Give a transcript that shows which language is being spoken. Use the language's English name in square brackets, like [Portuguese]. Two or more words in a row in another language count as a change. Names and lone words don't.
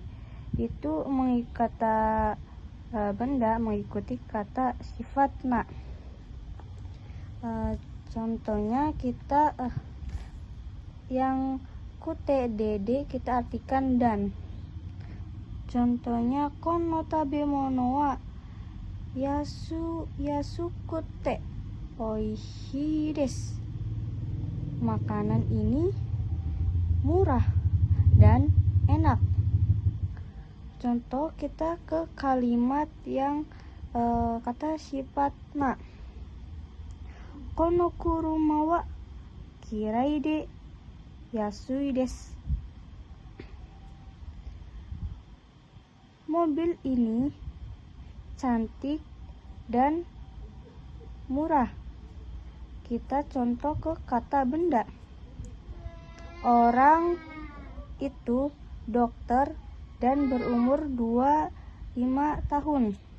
[Indonesian] Itu kata benda mengikuti kata sifat na. Contohnya kita yang kute dede kita artikan dan. [Japanese] Contohnya この食べ物は安くて美味しいです. [Indonesian] Makanan ini murah dan enak. Contoh kita ke kalimat yang kata sifat na. [Japanese] この車は嫌いで安いです. [Indonesian] Mobil ini cantik dan murah. Kita contoh ke kata benda. Orang itu dokter dan berumur 25 tahun.